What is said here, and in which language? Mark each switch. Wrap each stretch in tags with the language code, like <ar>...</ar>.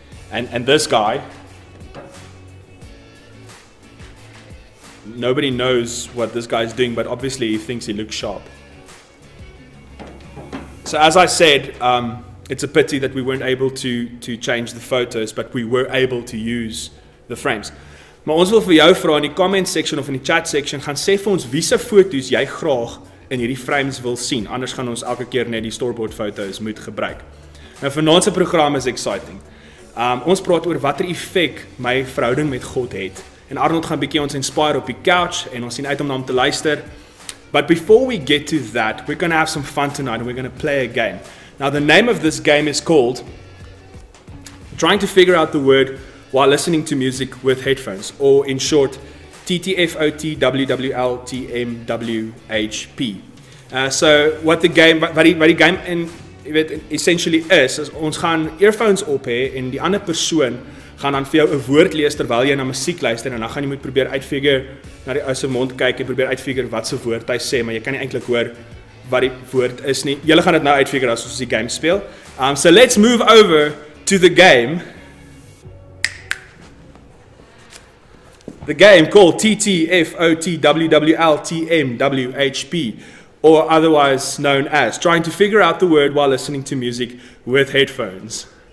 <en>And this guy, nobody knows what this guy is doing, but obviously he thinks he looks sharp. So as I said, it's a pity that we weren't able to change the photos, but we were able to use the frames.</en> <af>Maar ons wil vir jou vra in die comment section of in die chat section, gaan sê vir ons wie se foto's jy graag in hierdie frames wil sien. Anders gaan ons elke keer net die storyboard foto's moet gebruik. Nou vanaand se program is exciting. Ons praat oor watter effek my verhouding met God het. En Arnold gaan bietjie ons inspire op die couch en ons sien uit om na hom te luister.</af> <en>But before we get to that, we're going to have some fun tonight and we're going to play a game. Now the name of this game is called Trying to Figure Out the Word While Listening to Music with Headphones, or in short, TTFOTWWLTMWHP. So what the game in essentially is</en> <af>ons gaan earphones op hê en die ander persoon gaan dan vir jou 'n woord lees terwyl jy na musiek luister en dan gaan jy moet probeer uitfigure na die ou se mond kyk en probeer uitfigure wat se woord hy sê, maar jy kan nie eintlik hoor wat die woord is nie. Julle gaan dit nou uitfigure as ons die game speel.</af> <en>So let's move over to the game. The game called TTFOTWWLTMWHP, or otherwise known as Trying to Figure Out the Word While Listening to Music with Headphones.</en>